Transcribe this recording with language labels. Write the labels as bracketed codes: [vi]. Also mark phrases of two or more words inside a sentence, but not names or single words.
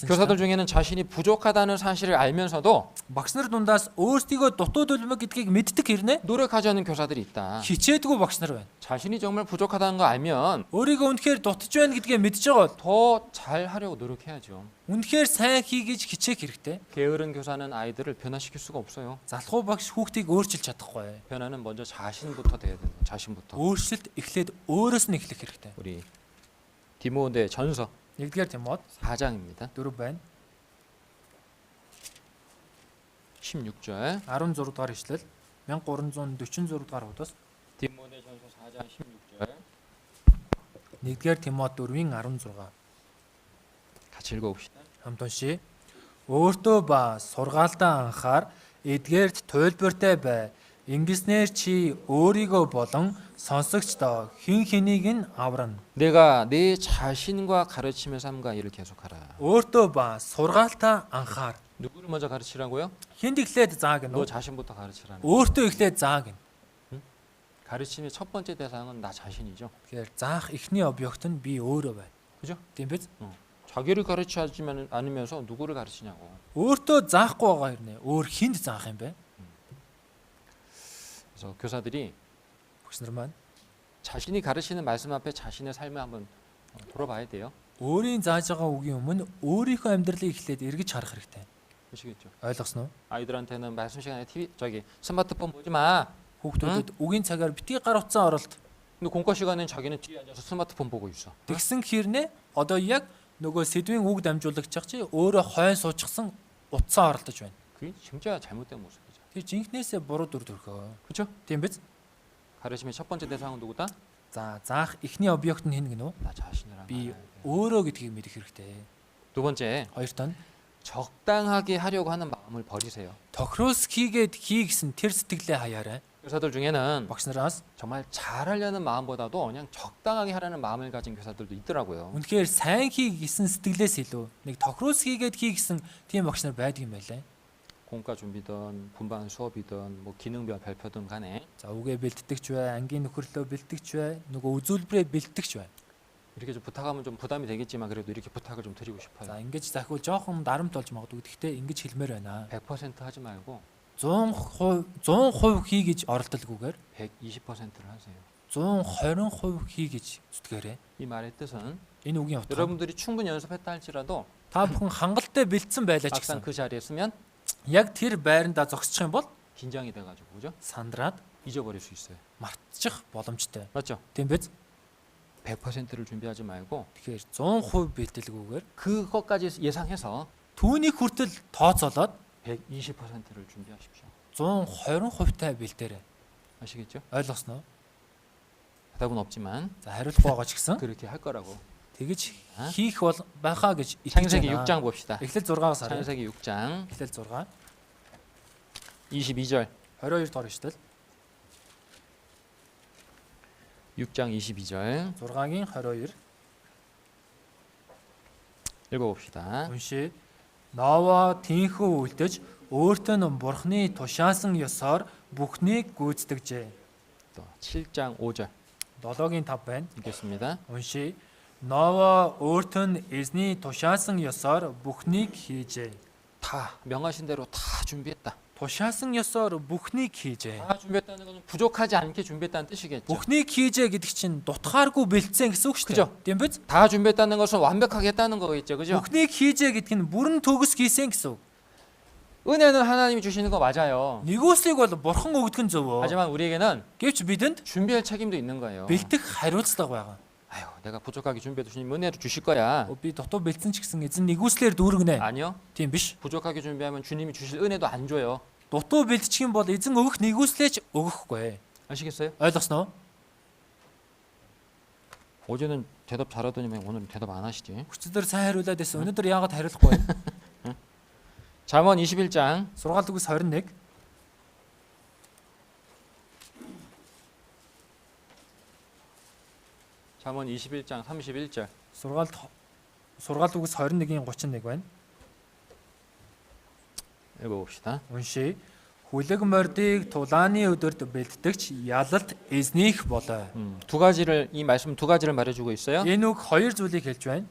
[ko] 교사들 [mn] чинь [ko] 중에는 자신이 부족하다는 사실을 알면서도 [mn] багш нар дундаас өөрсдийгөө дутууд үлмэг гэдгийг мэддэг хэрнээ [ko] 노력하지 않는 교사들이 있다. [mn] хичээдгүй багш нар байна. [ko] 자신이 정말 부족하다는 거 알면 [mn] Өөрийгөө үнэхээр дутж байна гэдгээ мэдж байгаа бол [ko] 더 잘 하려고 노력해야죠. [mn] үнэхээр сайн хийгээж хичээх хэрэгтэй. [ko] 게으른 교사는 아이들을 변화시킬 수가 없어요. [mn] Залхуу багш хүүхдийг өөрчилж чадахгүй. [ko] 변화는 먼저 자신부터 돼야 되는 거예요. 자신부터. [mn] Өөрчлөлт эхлээд өөрөөс нь эхлэх хэрэгтэй. [ko] 우리 디모데 전서 [mn] 1-р Тимот [ko] 4장입니다. [mn] 4 байна. [ko] 16절. [mn] 16 дугаар ишлэл 1346 дугаар хуудас [ko] 디모데 전서 4장 16절. [mn] 1-р Тимот 4-ийн 16 [ko] 같이 읽어봅시다. [mn] хамт уншия. Өөртөө ба сургаалтаа анхаар эдгээрт туйлбартай бай. Ингэснээр чи өөрийгөө болон сонсогчдоо хэн хэнийг нь аврана. [ko] 내가 내 자신과 가르치며 삼가 일을 계속하라. [mn] Өөртөө ба сургаалтаа анхаар. [ko] 누구를 먼저 가르치라고요? [mn] Хэнд эхлээд зааг нь [ko] 너 자신부터 가르치라는. [mn] өөртөө эхлээд зааг нь. [ko] 가르침의 첫 번째 대상은 나 자신이죠. [mn] Тэгэхээр заах эхний объект нь би өөрөө байна. [ko] 그죠? [mn] Тийм биз? [ko] 자기를 가르치지 않으면서 누구를 가르치냐고. [mn] Өөртөө заахгүй байгаа хэрнээ. Өөр хүнд заах юм бэ? [ko] 그래서 교사들이 [mn] Багш нар маань [ko] 자신이 가르치는 말씀 앞에 자신의 삶을 한번 돌아봐야 돼요. [mn] өөрийн зааж байгаа үгийн өмнө өөрийнхөө амьдралыг эхлээд эргэж харах хэрэгтэй. [ko] 아시겠죠? [mn] Ойлгосноо? [ko] 아이들한테는 말씀 시간에 TV 스마트폰 보지 마. [mn] Хүүхдүүдэд үгийн цагаар битгий гар утсан оролт. [ko] 근데 공과 시간엔 자기는 뒤에 앉아서 스마트폰 보고 있어. [mn] Тэгсэн хэрнээ одоо яг нөгөө сэдвийн үг дамжуулагч чи өөрөө хойн суучихсан утсан оролдож байна. [ko] 그게 진짜 잘못된 모습이죠. [mn] Тэр жинхнээсээ буруу дүр төрхөө. [ko] 그렇죠? [mn] Тийм биз? [ko] 가르침의 첫 번째 대상은 누구다? [mn] За заах эхний объект нь хэн гэнэ үү? [ko] 나 자신이란 [mn] Би [ko] 말이야. [mn] өөрөө гэдгийг мэдэх хэрэгтэй. [ko] 두 번째, [mn] Хоёрт нь [ko] 적당하게 하려고 하는 마음을 버리세요. [mn] тохироос хийгээд хий гэсэн тэр сэтгэлээ хаяарай. [ko] 교사들 중에는 [mn] Багш нараас [ko] 정말 잘하려는 마음보다도 그냥 적당하게 하려는 마음을 가진 교사들도 있더라고요. [mn] үнэхээр сайн хий гэсэн сэтгэлээс илүү нэг тохироос хийгээд хий гэсэн тийм багш нар байдаг юм байлаа. [ko] 공과 준비든 분반 수업이든 뭐 기능별 발표든 간에 [mn] За үгээ бэлтгэж бай, ангийн нөхөрлөө бэлтгэж бай, нөгөө үзүүлбэрээ бэлтгэж бай. [ko] 이렇게 좀 부탁하면 좀 부담이 되겠지만 그래도 이렇게 부탁을 좀 드리고 싶어요. [mn] За ингэж захиу жоохон дарамт болж магадгүй. Гэхдээ ингэж хэлмээр байна. [ko] 100% 하지 말고 [mn] 100% хий гэж оролдолгүйгээр [ko] 120%를 하세요. [mn] 120% хий гэж зүтгээрэй. [ko] 이 말의 뜻은 [mn] Энэ үгийн утга. [ko] 여러분들이 충분히 연습했다 할지라도 [mn] Та бүхэн хангалттай бэлдсэн байлаа ч [ko] 막상 [mn] гэсэн [ko] 그 자리에 쓰면 [mn] яг тэр байрандаа зогсчих юм бол [ko] 긴장이 돼가지고 그죠? [mn] сандраад [ko] 잊어버릴 수 있어요. [mn] мартчих боломжтой. [ko] 맞죠? [mn] Тийм биз? [ko] 100%를 준비하지 말고 [mn] Тэгэхээр 100% бэлтгэлгүйгээр [ko] 그것까지 예상해서 [mn] түүнийг хүртэл тооцоолоод [ko] 120%를 준비하십시오. [mn] 120%тай бэлдээрэй. [ko] 아시겠죠? [mn] Ойлгосноо? [ko] 대답은 없지만 [mn] За хариулт байгаа ч гэсэн [ko] 그렇게 할 거라고. [mn] тэгэж [ko] 아? [mn] хийх бол байхаа гэж итгэж [ko] 창세기 [mn] байна. [ko] 6장 봅시다. [mn] Эхлэл 6-аас харъя. [ko] 창세기 6장 [mn] Эхлэл 6 [ko] 22절. [mn] 22 дугаар ишлэл [ko] 6장 22절 [mn] 6-гийн 22 [ko] 읽어봅시다. [mn] уншия. Ноа тийхүү үлдэж өөртөө нь бурхны тушаасан ёсоор бүхнийг гүйцэтгэжээ. [ko] 또 7장 5절 [mn] 7-гийн 5 байна. [ko] 읽겠습니다. [mn] уншия. Ноа өөртөө нь эзний тушаасан ёсоор бүхнийг хийжээ. [ko] 다 명하신 대로 다 준비했다. [mn] Тушаасан ёсоор бүхнийг хийжээ. [ko] 다 준비했다는 것은 부족하지 않게 준비했다는 뜻이겠죠. [mn] Бүхнийг хийжээ гэдэг чинь дутхааргүй бэлдсэн гэсэн үг шүү [ko] 그죠? [mn] дээ. Тийм биз? [ko] 다 준비했다는 것은 완벽하게 했다는 거겠죠. 그죠? [mn] Бүхнийг хийжээ гэдэг нь бүрэн төгс хийсэн гэсэн үг. [ko] 은혜는 하나님이 주시는 거 맞아요. [mn] Нэгүслийг бол бурхан өгдөг нь зөв. [ko] 하지만 우리에게는 [mn] Гэвч бидэнд [ko] 준비할 책임도 있는 거예요. [mn] бэлдэх хариуцлага байгаа. [ko] 아유, 내가 부족하게 준비해도 주님 은혜로 주실 거야. [mn] Би дутуу бэлдсэн ч гэсэн эзэн нэгүслэр дүүргэнэ. [ko] 아니요. [mn] Тийм биш. [ko] 부족하게 준비하면 주님이 주실 은혜도 안 줘요. [mn] Дутуу бэлдчих юм бол эзэн өгөх нэгүслээч өгөхгүй. [ko] 아시겠어요? [mn] Ойлгосноо? [ko] 어제는 대답 잘하더니만 오늘은 대답 안 하시지. [mn] Хүчээр сайн хариулаад байсан. Өнөөдөр яагаад хариулахгүй вэ? [ko] 잠언 21장 [mn] Сургаалт үгс 21. [ko] 잠언 21장 31절. [mn] Сургаалт үгс 21-ийн 31 байна. [ko] 읽어봅시다. [mn] Уншия. Хүлэг мордыг тулааны өдөрт бэлтгэгч ялалт эзнийх болоо. [ko] 두 가지를 이 말씀 두 가지를 말해주고 있어요. [mn] Энэ үг хоёр зүйлийг хэлж байна.